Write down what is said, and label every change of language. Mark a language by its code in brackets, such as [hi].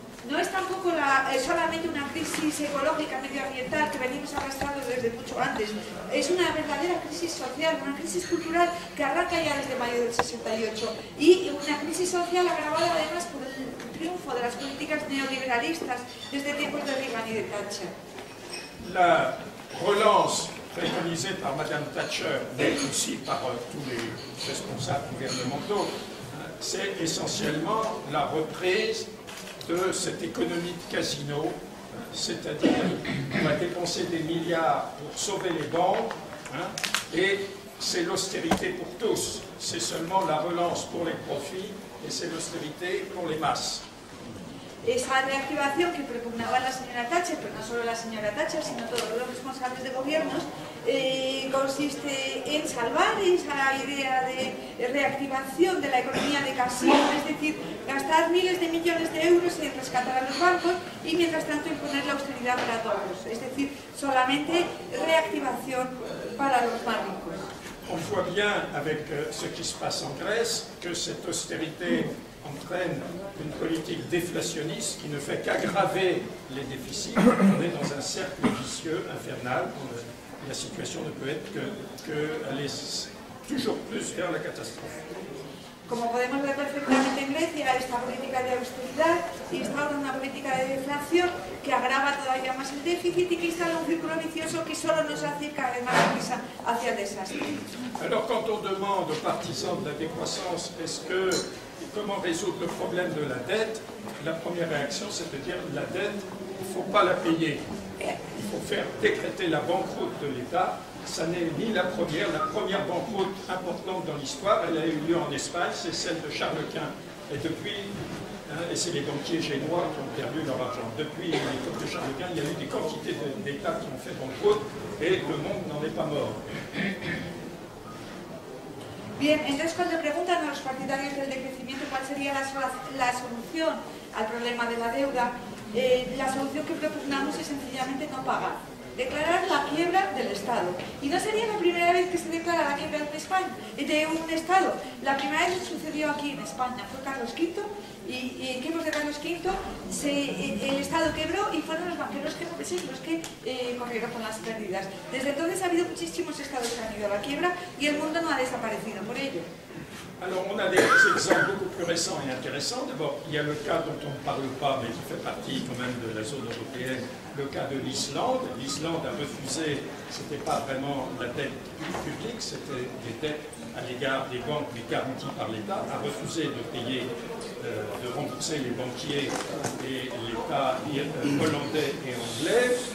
[es] No es tampoco solamente una crisis ecológica, medioambiental que venimos arrastrando desde mucho antes. Es una verdadera crisis social, una crisis cultural que arranca ya desde mayo del 68 y una crisis social agravada además por el triunfo de las políticas neoliberalistas desde tiempos de Reagan y de Thatcher. [fr] La relance préconisée par Madame Thatcher, mais aussi par tous les responsables gouvernementaux, c'est essentiellement la reprise de cette économie de casino, c'est-à-dire on va dépenser des milliards pour sauver les banques, et c'est l'austérité pour tous. C'est seulement la relance pour les profits et c'est l'austérité pour les masses. [es] Esa reactivación que propugnaba la señora Thatcher, pero no solo la señora Thatcher, sino todos los responsables de gobiernos, consiste en salvar esa idea de reactivación de la economía de casino, es decir, gastar miles de millones de euros en rescatar a los bancos y mientras tanto imponer la austeridad para todos, es decir, solamente reactivación para los más ricos. [fr] On voit bien avec ce qui se passe en Grèce que cette austérité entraîne une politique déflationniste qui ne fait qu'aggraver les déficits. On est dans un cercle vicieux, infernal. La situation ne peut être qu'aller toujours plus vers la catastrophe. [es] Como podemos ver perfectamente en Grecia, esta política de austeridad instaura una política de deflación que agrava todavía más el déficit y que instala un círculo vicioso que solo nos hace cada vez más prisa hacia el desastre. [fr] Alors quand on demande aux partisans de la décroissance comment résoudre le problème de la dette, la première réaction c'est de dire la dette, il ne faut pas la payer. Il faut faire décréter la banqueroute de l'État. Ça n'est ni la première banqueroute importante dans l'histoire, elle a eu lieu en Espagne, c'est celle de Charles Quint. Et depuis, et c'est les banquiers génois qui ont perdu leur argent. Depuis l'époque de Charles Quint, il y a eu des quantités d'États qui ont fait banqueroute et le monde n'en est pas mort. [es] Bien, entonces cuando preguntan a los partidarios del decrecimiento cuál sería la solución al problema de la deuda, la solución que propugnamos es sencillamente no pagar. Declarar la quiebra del Estado. Y no sería la primera vez que se declara la quiebra de España, de un Estado. La primera vez que sucedió aquí en España fue Carlos V, y en tiempos de Carlos V el Estado quebró y fueron los banqueros genoveses los que corrieron con las pérdidas. Desde entonces ha habido muchísimos estados que han ido a la quiebra y el mundo no ha desaparecido por ello. [fr] Alors on a des exemples beaucoup plus récents et intéressants. D'abord, il y a le cas dont on ne parle pas, mais qui fait partie quand même de la zone européenne, le cas de l'Islande. L'Islande a refusé, ce n'était pas vraiment la dette publique, c'était des dettes à l'égard des banques, mais garanties par l'État, a refusé de payer, de rembourser les banquiers et l'État hollandais et anglais.